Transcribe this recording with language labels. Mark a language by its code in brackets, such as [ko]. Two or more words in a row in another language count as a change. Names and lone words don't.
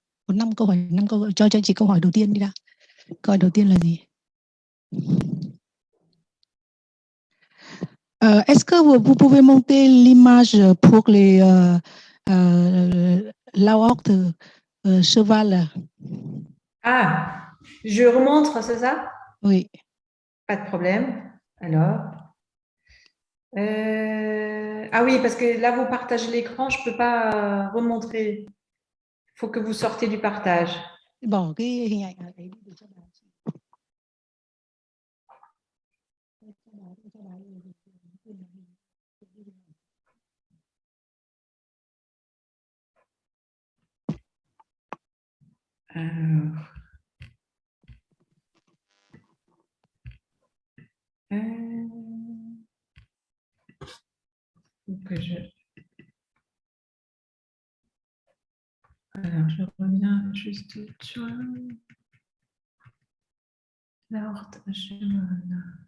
[vi] Có 5 câu hỏi, 5 câu hỏi. Cho chị câu hỏi đầu tiên đi đã. Câu hỏi đầu tiên là gì? [fr] Est-ce que vous pouvez monter l'image pour les l'aorte cheval? Ah, je remontre, c'est ça? Oui. Pas de problème. Alors. Ah oui, parce que là, vous partagez l'écran, je ne peux pas remontrer. Il faut que vous sortez du partage. [vi] Bỏ cái hình ảnh ở đấy để cho bà chị. [fr] Alors. Alors, je reviens juste sur l'aorte cheval.